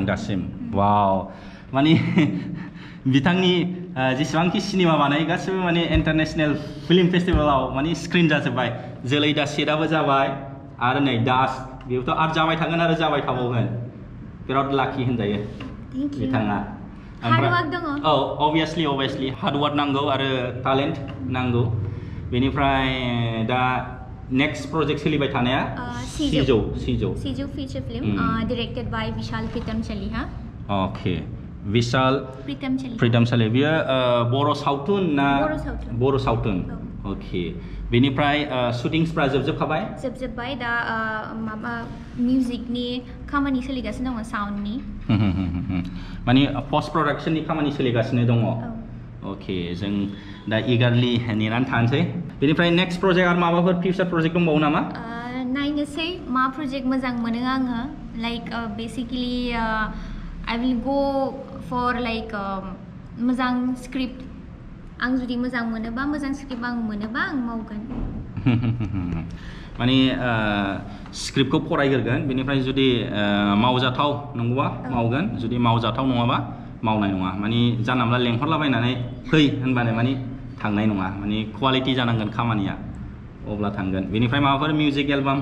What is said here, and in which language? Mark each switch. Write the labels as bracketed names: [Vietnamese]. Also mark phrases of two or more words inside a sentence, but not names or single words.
[Bodo] दासिम वाव माने बिथांनि जेसेबांखि सिनेमा बानाय गासिबो माने [English] international film festival [Bodo] माने स्क्रिन जाजोब्बाय जोलै दा सिटआबो जाबाय आरो नै डास्क बेबोथ' आरो जाबाय थागोन आरो जाबाय थाबावगोन बिराद लाखि होनजायो बिथाङा [English] obviously hard work [Bodo] नांगौ आरो talent नांगौ बेनिफ्राय दा [English] next project [Bodo] सोलिबाय थानाया सिजौ [English] feature film directed by विशाल प्रीतमचली [Bodo] ओके विशाल प्रीतमचली बियो बर' सावथुन ना बर' सावथुन ओके बेनिफ्राय शुटिंसफ्रा जोबजोबखाबाय दा माबा मिउजिकनि खामानि सोलिगासिनो दङ साउन्डनि माने [English] post production [Bodo] खामानि सोलिगासिनो दङ ओके जों दा इगारलि नेनानै थानोसै बेनिफ्राय [English] next project [Bodo] आरो माबाफोर [English] future project [Bodo] दंबावो नामा नायनोसै मा प्रजेक्ट मोजां मोनो आङो [English] like basically I will go for like [Bodo] मोजां स्क्रिप्ट आं जुदि मोजां मोनोबा मोजां स्क्रिप्ट आं मोनोबा आं मावगोन माने स्क्रिप्टखौ फरायग्रोगोन बेनिफ्राय जुदि मावजाथाव नंगौबा मावगोन जुदि मावजाथाव नङाबा मावनाय नङा माने जानला मोनला लेंहरलाबायनानै फै होनबानो माने थांनाय नङा माने क्वालिटि जानांगोन खामानिया अब्ला थांगोन बेनिफ्राय माबाफोर [English] music album